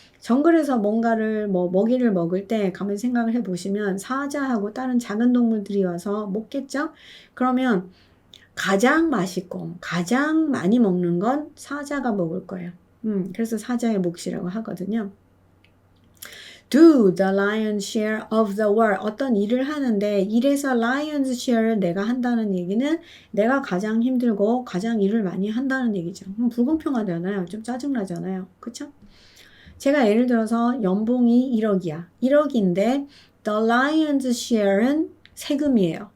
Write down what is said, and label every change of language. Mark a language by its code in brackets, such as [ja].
[ko] 정글에서 뭔가를 먹이를 먹을 때 가만히 생각을 해보시면 사자하고 다른 작은 동물들이 와서 먹겠죠? 그러면 가장 맛있고 가장 많이 먹는 건 사자가 먹을 거예요. 그래서 사자의 몫이라고 하거든요. [en] Do the lion's share of the work. [ko] 어떤 일을 하는데 일에서 lion's share를 내가 한다는 얘기는 내가 가장 힘들고 가장 일을 많이 한다는 얘기죠. 불공평하잖아요. 좀 짜증나잖아요. 그쵸? 제가 예를 들어서 연봉이 1억이야. 1억인데 [en] the lion's share [ko] 은 세금이에요.